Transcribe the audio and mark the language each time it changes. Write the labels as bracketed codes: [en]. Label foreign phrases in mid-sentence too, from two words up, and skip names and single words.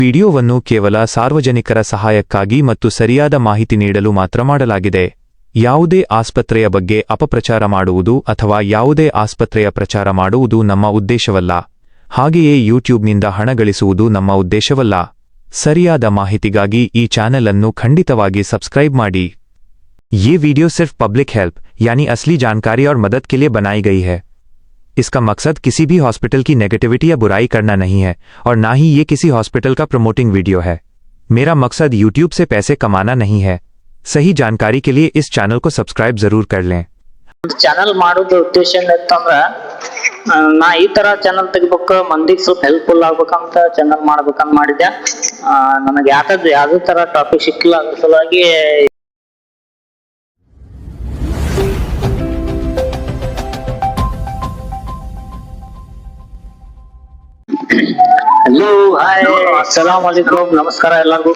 [kn] ವಿಡಿಯೋವನ್ನು ಕೇವಲ ಸಾರ್ವಜನಿಕರ ಸಹಾಯಕ್ಕಾಗಿ ಮತ್ತು ಸರಿಯಾದ ಮಾಹಿತಿ ನೀಡಲು ಮಾತ್ರ ಮಾಡಲಾಗಿದೆ. ಯಾವುದೇ ಆಸ್ಪತ್ರೆಯ ಬಗ್ಗೆ ಅಪಪ್ರಚಾರ ಮಾಡುವುದು ಅಥವಾ ಯಾವುದೇ ಆಸ್ಪತ್ರೆಯ ಪ್ರಚಾರ ಮಾಡುವುದು ನಮ್ಮ ಉದ್ದೇಶವಲ್ಲ. ಹಾಗೆಯೇ ಯೂಟ್ಯೂಬ್ನಿಂದ ಹಣ ಗಳಿಸುವುದು ನಮ್ಮ ಉದ್ದೇಶವಲ್ಲ. ಸರಿಯಾದ ಮಾಹಿತಿಗಾಗಿ ಈ ಚಾನೆಲ್ ಅನ್ನು ಖಂಡಿತವಾಗಿ ಸಬ್ಸ್ಕ್ರೈಬ್ ಮಾಡಿ. [hi] ये वीडियो सिर्फ [en] public help [hi] यानी असली जानकारी और मदद के लिए बनाई गई है. इसका मकसद किसी भी हॉस्पिटल की नेगेटिविटी या बुराई करना नहीं है और ना ही ये किसी हॉस्पिटल का [en] promoting video [hi] है. मेरा मकसद यूट्यूब से पैसे कमाना नहीं है. सही जानकारी के लिए इस चैनल को सब्सक्राइब जरूर कर लें. [kn] ಚಾನಲ್ ಮಾಡೋದು ಉದ್ದೇಶ ಏನಂತಂದ್ರ ನಾ ಈ ತರ ಚಾನಲ್ ತೆಗಿಬೇಕು, ಮಂದಿಗೆ ಸ್ವಲ್ಪ ಹೆಲ್ಪ್ಫುಲ್ ಆಗ್ಬೇಕಂತ ಚಾನಲ್ ಮಾಡ್ಬೇಕಂತ ಮಾಡಿದ್ದೆ. ನನಗೆ ಯಾವ್ದೇ ತರ ಟಾಪಿಕ್ ಸಿಕ್ಕಿಲ್ಲ, ಅದ್ರ ಸಲುವಾಗಿ [en] hello hi [ar] السلام عليكم, [kn] ನಮಸ್ಕಾರ ಎಲ್ಲರಿಗೂ.